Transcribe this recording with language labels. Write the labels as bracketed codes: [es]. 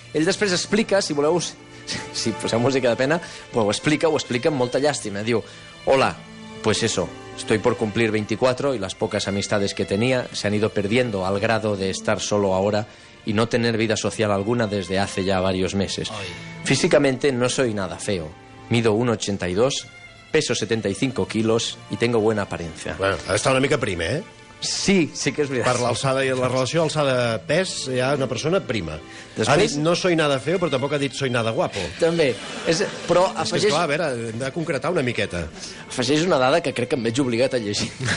[ca] Ell després explica, si voleu... Si poseu música de pena, pues ho explica amb molta llàstima. [es] Diu, hola, pues eso, estoy por cumplir 24 y las pocas amistades que tenía se han ido perdiendo al grado de estar solo ahora y no tener vida social alguna desde hace ya varios meses. Físicamente no soy nada feo. Mido 1,82, peso 75 kilos y tengo buena apariencia. [ca] Bueno, ha d'estar una mica prima, Sí que és veritat. Per l'alçada i la relació alçada-pes hi ha una persona prima. Després... Ha dit [es] no soy nada feo, [ca] però tampoc ha dit [es] soy nada guapo. [ca] També. Però és que, esclar, a veure, hem de concretar una miqueta. Afegeix una dada que crec que em veig obligat a llegir.